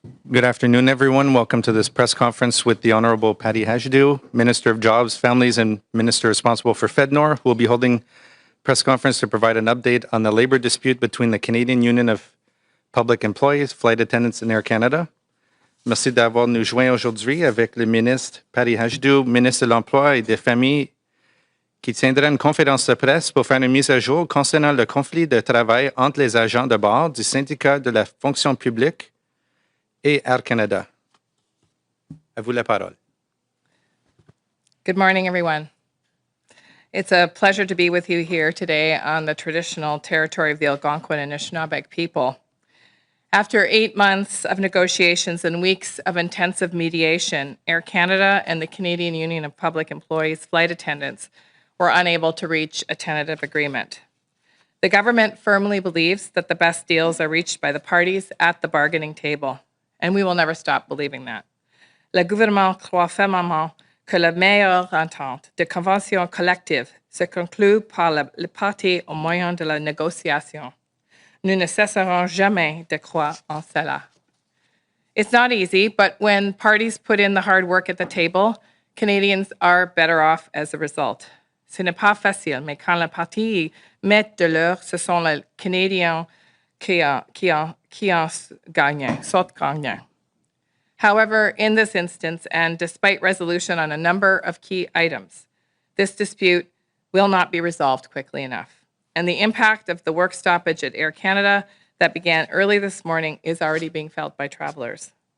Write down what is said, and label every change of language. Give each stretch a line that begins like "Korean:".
English: Good afternoon, everyone. Welcome to this press conference with the Honorable Patty Hajdu, Minister of Jobs, Families, and Minister responsible for FedNor, who will be holding press conference to provide an update on the labor dispute between the Canadian Union of Public Employees, Flight Attendants, and Air Canada.
French: Merci d'avoir nous joint aujourd'hui avec le ministre Patty Hajdu, ministre de l'Emploi et des Familles, qui tiendra une conférence de presse pour faire une mise à jour concernant le conflit de travail entre les agents de bord du syndicat de la fonction publique et Air Canada. À vous la parole.
English: Good morning, everyone. It's a pleasure to be with you here today on the traditional territory of the Algonquin and Anishinaabe people. After 8 months of negotiations and weeks of intensive mediation, Air Canada and the Canadian Union of Public Employees Flight Attendants were unable to reach a tentative agreement. The government firmly believes that the best deals are reached by the parties at the bargaining table, and we will never stop believing that.
French: Le gouvernement croit fermement que la meilleure entente de convention collective se conclut par les parties au moyen de la négociation. Nous ne cesserons jamais de croire en cela.
English: It's not easy, but when parties put in the hard work at the table, Canadians are better off as a result.
French: Ce n'est pas facile, mais quand les parties mettent de l'heure, ce sont les Canadiens qui en gagnent, sortent gagnants.
English: However, in this instance, and despite resolution on a number of key items, this dispute will not be resolved quickly enough. And the impact of the work stoppage at Air Canada that began early this morning is already being felt by travelers.